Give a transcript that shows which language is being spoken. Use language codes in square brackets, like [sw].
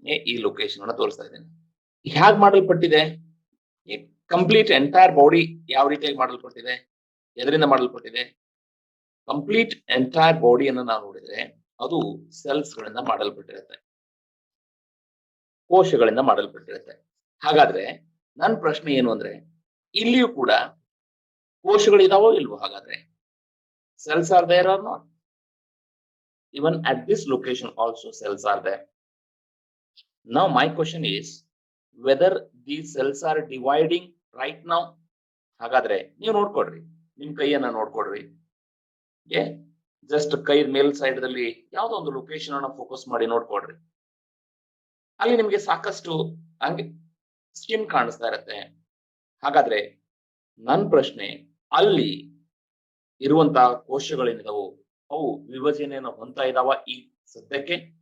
[kn] ಈ ಲೊಕೇಶನ್ ಅನ್ನ ತೋರಿಸ್ತಾ ಇದ್ದೀನಿ. ಹೇಗ್ ಮಾಡಲ್ಪಟ್ಟಿದೆ? ಕಂಪ್ಲೀಟ್ ಎಂಟೈರ್ ಬಾಡಿ ಯಾವ ರೀತಿಯಾಗಿ ಮಾಡಲ್ಪಟ್ಟಿದೆ, ಎದರಿಂದ ಮಾಡಲ್ಪಟ್ಟಿದೆ? ಕಂಪ್ಲೀಟ್ ಎಂಟೈರ್ ಬಾಡಿಯನ್ನು ನಾವು ನೋಡಿದ್ರೆ ಅದು ಸೆಲ್ಸ್ ಗಳಿಂದ ಮಾಡಲ್ಪಟ್ಟಿರುತ್ತೆ, ಕೋಶಗಳಿಂದ ಮಾಡಲ್ಪಟ್ಟಿರುತ್ತೆ. ಹಾಗಾದ್ರೆ ನನ್ನ ಪ್ರಶ್ನೆ ಏನು ಅಂದ್ರೆ, ಇಲ್ಲಿಯೂ ಕೂಡ ಕೋಶಗಳಿದಾವೋ ಇಲ್ವೋ? [en] ಹಾಗಾದ್ರೆ cells are there or not? Even at this location also cells are there. Now my question is whether these cells are dividing right now. [kn] ಹಾಗಾದ್ರೆ ನೀವು ನೋಡ್ಕೊಡ್ರಿ, ನಿಮ್ ಕೈಯನ್ನ ನೋಡ್ಕೊಡ್ರಿ. ಜಸ್ಟ್ ಕೈ ಮೇಲ್ ಸೈಡ್ ದಲ್ಲಿ ಯಾವ್ದೋ ಒಂದು ಲೊಕೇಶನ್ ಅನ್ನ ಫೋಕಸ್ ಮಾಡಿ ನೋಡ್ಕೊಡ್ರಿ. ಅಲ್ಲಿ ನಿಮ್ಗೆ ಸಾಕಷ್ಟು ಹಂಗೆ ಸ್ಕಿನ್ ಕಾಣಿಸ್ತಾ ಇರತ್ತೆ. ಹಾಗಾದ್ರೆ ನನ್ನ ಪ್ರಶ್ನೆ, ಅಲ್ಲಿ ಇರುವಂತಹ ಕೋಶಗಳೇನಿದಾವು ಅವು ವಿಭಜನೆಯನ್ನು ಹೊಂದ್ತಾ ಇದಾವ ಈ ಸದ್ಯಕ್ಕೆ?